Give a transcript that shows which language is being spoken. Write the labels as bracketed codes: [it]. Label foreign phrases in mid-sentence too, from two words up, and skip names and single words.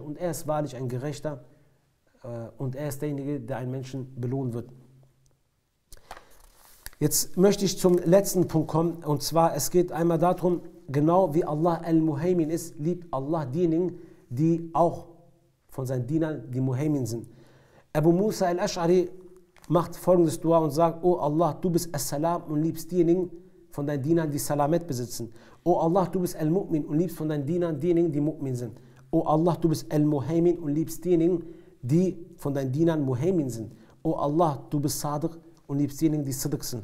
[de] Und er ist wahrlich ein Gerechter und er ist derjenige, der einen Menschen belohnen wird. Jetzt möchte ich zum letzten Punkt kommen, und zwar, es geht einmal darum, genau wie Allah al-Muhaymin ist, liebt Allah diejenigen, die auch von seinen Dienern die Muhaymin sind. Abu Musa al-Ash'ari macht folgendes Dua und sagt: O Allah, du bist As-Salam und liebst diejenigen von deinen Dienern, die Salamet besitzen. O Allah, du bist Al-Mu'min und liebst von deinen Dienern diejenigen, die Mu'min sind. O Allah, du bist Al-Muhaymin und liebst diejenigen, die von deinen Dienern Muhaymin sind. O Allah, du bist Sadiq und liebst diejenigen, die Siddiq sind.